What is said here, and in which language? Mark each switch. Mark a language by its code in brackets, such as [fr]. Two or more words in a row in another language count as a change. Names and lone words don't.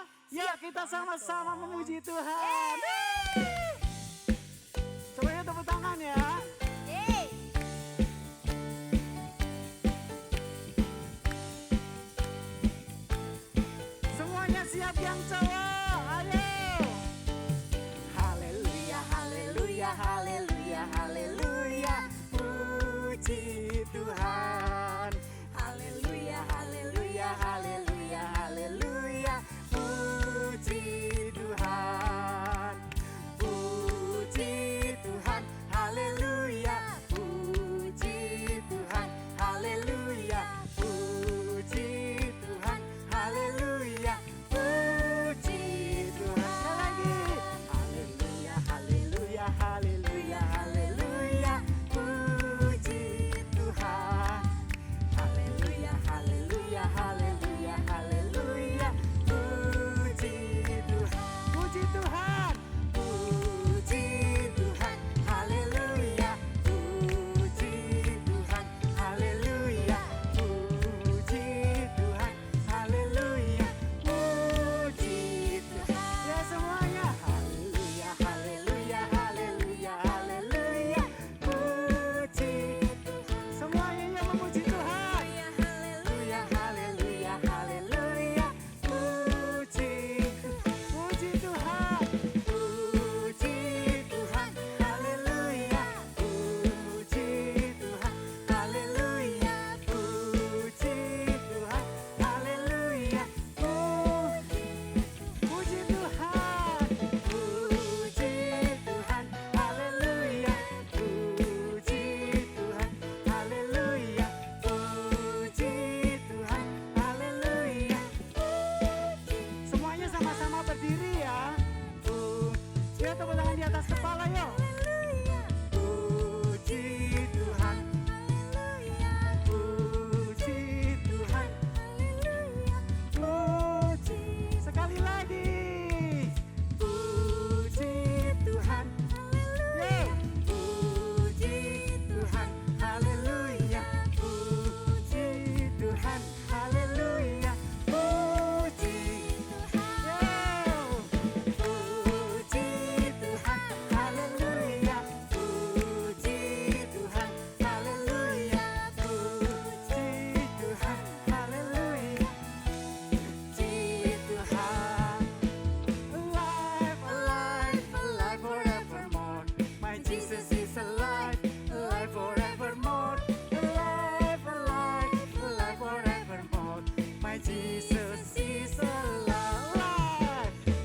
[id] Yuk kita sama-sama memuji Tuhan. Semuanya tepuk tangan ya. Semuanya siap yang cowok, ayo. Haleluya, haleluya, haleluya, haleluya. Puji Tuhan. Haleluya, haleluya, haleluya, haleluya. Puji Tuhan. Puji Tuhan, haleluya. Puji Tuhan, haleluya. Puji Tuhan, haleluya. Puji Tuhan. Sekali lagi. Haleluya, haleluya, haleluya, haleluya. Puji Tuhan. Haleluya, haleluya, haleluya, haleluya. Puji Tuhan. Puji Tuhan. Puji Tuhan. Haleluya. Puji Tuhan. Haleluya. Puji Tuhan. Haleluya. Puji Tuhan. Ya semuanya. Haleluya, haleluya, haleluya, haleluya. Puji Tuhan. Semuanya yang memuji Tuhan. Haleluya, haleluya, haleluya. Puji Tuhan. Puji Tuhan. Haleluya. Puji Tuhan. Haleluya. Puji Tuhan. Haleluya. Puji Tuhan. Puji Tuhan. Haleluya. Puji Tuhan. Haleluya. Puji Tuhan. Haleluya. Semuanya sama-sama berdiri ya. Yuk tepuk tangan di atas kepala yuk. Puji Tuhan. Puji Tuhan. Puji. Sekali lagi. Puji Tuhan. Yeay. Puji Tuhan. Haleluya. Puji Tuhan. Haleluya. Puji Tuhan. Puji Tuhan. Haleluya. Puji Tuhan. Haleluya. Puji Tuhan. Haleluya. Puji Tuhan. [en] Alive, alive, alive forevermore. My Jesus is alive, alive forevermore. Alive, alive, alive forevermore. My Jesus is alive.